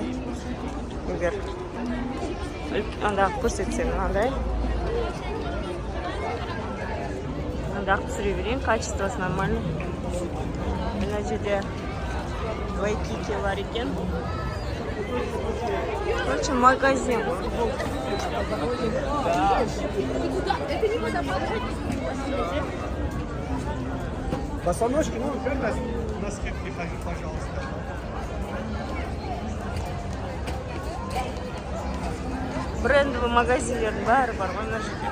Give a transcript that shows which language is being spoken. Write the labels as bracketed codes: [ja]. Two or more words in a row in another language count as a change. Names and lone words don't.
[kk] Егер андағы көрсетсем мынандай. Андағы түсіре берейін, качествосы нормально. Мына жерде Вайкики бар екен. Короче, магазин. [ru] Босоножки, ну, на скидке хожу, пожалуйста. [kk] Брендовый магазиндердің бәрі бар ғой мына жерде.